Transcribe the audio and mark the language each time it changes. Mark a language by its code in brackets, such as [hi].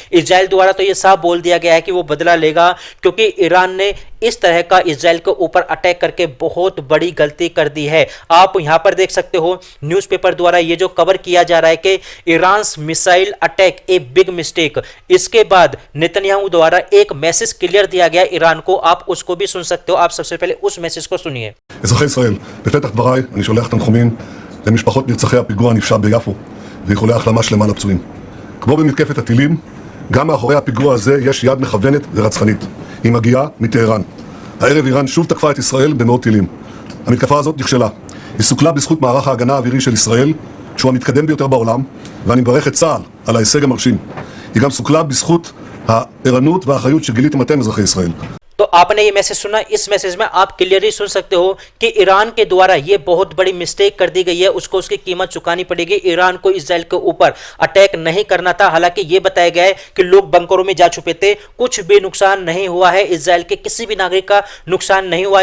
[hi] Israel द्वारा तो यह साफ बोल दिया गया है कि वो बदला लेगा, क्योंकि ईरान ने इस तरह का इजराइल के ऊपर अटैक करके बहुत बड़ी गलती कर दी है। आप यहां पर देख सकते हो न्यूज़पेपर द्वारा ये जो कवर किया जा रहा है कि [en] Iran's missile attack a big mistake. [hi] इसके बाद नेतन्याहू द्वारा एक मैसेज क्लियर दिया गया ईरान को, आप उसको भी सुन सकते हो। आप सबसे पहले उस मैसेज को सुनिए। [he] אזרחי ישראל, בפתח דבריי אני שולח תנחומים למשפחות נרצחי הפיגוע הנפשע ביפו ואיחולי החלמה שלמה לפצועים. כמו במתקפת הטילים, גם מאחורי הפיגוע הזה יש יד מכוונת ורצחנית. היא מגיעה מטהרן. הערב איראן שוב תקפה את ישראל במאות טילים. המתקפה הזאת נכשלה. היא סוכלה בזכות מערך ההגנה האווירי של ישראל, שהוא המתקדם ביותר בעולם, ואני מברך את צה"ל על ההישג המרשים. היא גם סוכלה בזכות הערנות והאחריות שגיליתם אתם, אזרחי ישראל. [hi] तो आपने ये मैसेज सुना, इस मैसेज में आप क्लियरली सुन सकते हो कि ईरान के द्वारा ये बहुत बड़ी मिस्टेक कर दी गई है, उसको उसकी कीमत चुकानी पड़ेगी। ईरान को इजराइल के ऊपर अटैक नहीं करना था। हालांकि ये बताया गया है कि लोग बंकरों में जा छुपे थे, कुछ भी नुकसान नहीं हुआ है, इजराइल के किसी भी नागरिक का नुकसान नहीं हुआ।